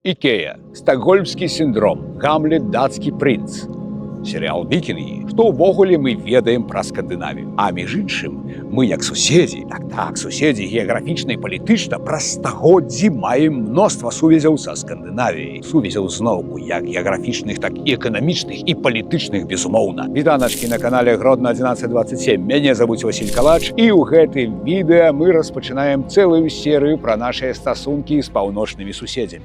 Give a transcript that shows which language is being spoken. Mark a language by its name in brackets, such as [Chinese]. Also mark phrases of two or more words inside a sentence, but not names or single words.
[Russian] Икея, Стокгольмский синдром, Гамлет, датский принц. Сериал «Викинги», [Belarusian] што ўвогуле мы ведаем пра Скандынавію. А між іншым, мы як суседзі, суседзі геаграфічна і палітычна праз стагоддзі маем мноства сувязяў са Скандынавіяй. Сувязяў зноўку як геаграфічных, так і эканамічных і палітычных, безумоўна. Вітаначкі на канале Гродно 1127. Мяне завуць Васіль Калач, і ў гэтым відэа мы распачынаем цэлую серыю пра нашыя стасункі з паўночнымі суседзямі.